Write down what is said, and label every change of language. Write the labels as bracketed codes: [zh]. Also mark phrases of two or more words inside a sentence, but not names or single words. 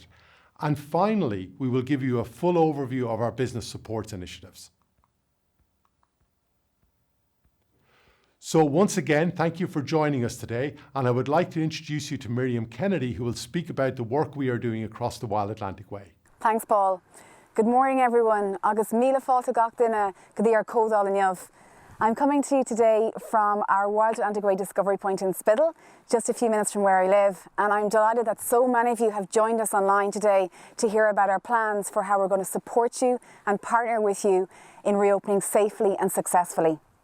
[en] And finally, we will give you a full overview of our business supports initiatives. So once again, thank you for joining us today, and I would like to introduce you to Miriam Kennedy, who will speak about the work we are doing across the Wild Atlantic Way. Thanks, Paul. Good morning, everyone. [ga] Agus míle fáilte gach duine go dtí ar códáil inniu. [en] I'm coming to you today from our Wild Atlantic Way Discovery Point in Spiddal, just a few minutes from where I live, and I'm delighted that so many of you have joined us online today to hear about our plans for how we're going to support you and partner with you in reopening safely and successfully.